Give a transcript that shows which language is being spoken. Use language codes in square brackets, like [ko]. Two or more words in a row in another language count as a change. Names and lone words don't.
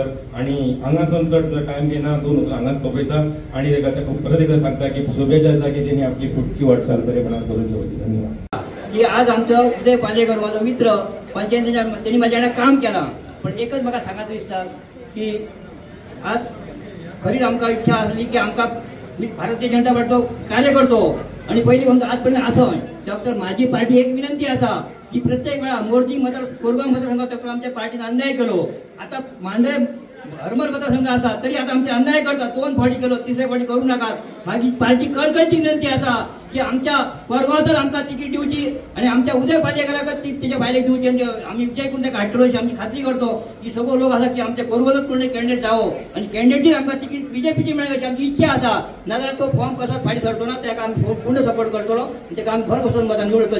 [kok] आणि हांगासून चड टायम घेना, 2 उतरां हांगाच सोंपयता आणि ताका परत एकदा सांगता की शुभेच्छा दिता की तेणी आपली फुडची वाटचाल बरेपणान करून घेवची. धन्यवाद. की आज आमचो उदय पालयेकर माझो मित्र पंचायतीच्या त्यांनी माझ्या वांगडा काम केला, पण एकच म्हाका सांगायचं दिसता की आज खरीच आमकां इच्छा आसली की आमकां भारतीय जनता पार्टीचो कार्यकर्तो आणि पहिली म्हणतो आजपर्यंत असं तर माझी पार्टी एक विनंती असा की प्रत्येक वेळा मोर्जी कोरगाव मतदारसंघात आमच्या पार्टीने अन्याय केलो. आता मांद्रे हरमल मतदारसंघ असा तरी आता आमचे अन्याय करतात. 2 फावटी केलो, 3ऱ्या फावटी करू नका. माझी पार्टी कळकळीची विनंती असा की आमच्या कोरगांव आमकां तिकीट दिवची आणि आमच्या उदय पालयेकराक तिच्या भायलेक दिवची. आम्ही विजय करून ताका हाडटलो अशी आमची खात्री करतो की सगळो लोक असा की आमच्या कोरगांवच कोणी कॅन्डिडेट जावो आणि कॅन्डिडेट आमकां तिकीट बीजेपीची मेळ्ळी अशी आमची इच्छा असा. नाजाल्यार तो फॉर्म कसा फाटी सरतो ना ताका आमी पूर्ण सपोर्ट करतलो, ताका आमी भर बसून मतान निवडटलो.